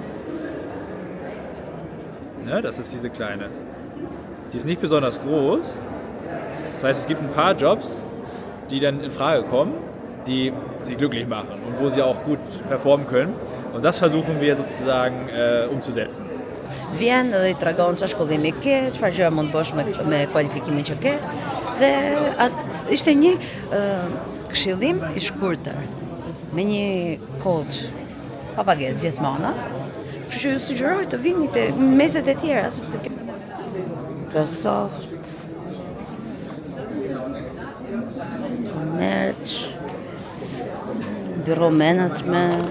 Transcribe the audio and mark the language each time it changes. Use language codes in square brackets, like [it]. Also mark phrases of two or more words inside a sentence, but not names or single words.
[de] Ne, das ist diese kleine. Die ist nicht besonders groß. Das heißt, es gibt ein paar Jobs, die dann in Frage kommen, die Sie glücklich machen und wo Sie auch gut performen können. Und das versuchen wir sozusagen umzusetzen. [sq] Vjen dhe i tregon çfarë shkollimi ke, çfarë gjëra mund të bësh me kualifikimin që ke. Dhe ishte një këshillim i shkurtër me një coach pa pagesë gjithmonë. Kështu që ju sugjeroj të vini te meset e tjera sepse Microsoft, Merch, Bureau Management.